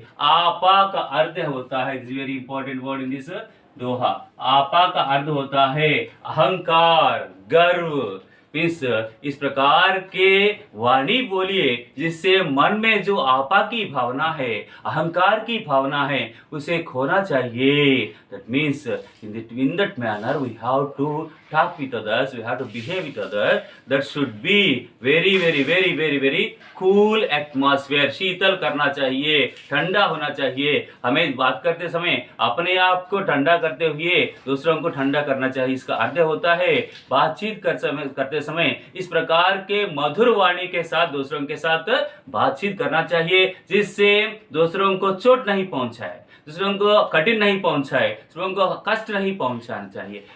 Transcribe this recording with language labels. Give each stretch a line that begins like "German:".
Hindi: आपा का अर्थ होता है,
English: Is very important word in this दोहा।
Hindi: आपा का अर्थ होता है अहंकार, गर्व। इस प्रकार के वाणी बोलिए जिससे मन में जो आपा की भावना है, अहंकार की भावना है, उसे खोना चाहिए।
English: That means in that manner we have to talk with others, we have to behave with others. That should be very very very very very cool atmosphere.
Hindi: शीतल करना चाहिए, ठंडा होना चाहिए। हमें बात करते समय अपने आप को ठंडा करते हुए दूसरों को ठंडा करना चाहिए। इसका अर्थ होता है बातचीत करते समय इस प्रकार के मधुर वाणी के साथ दूसरों के साथ बातचीत करना चाहिए जिससे दूसरों को चोट नहीं पहुंचाए, दूसरों को कठिन नहीं पहुंचाए, दूसरों को कष्ट नहीं पहुंचाना चाहिए।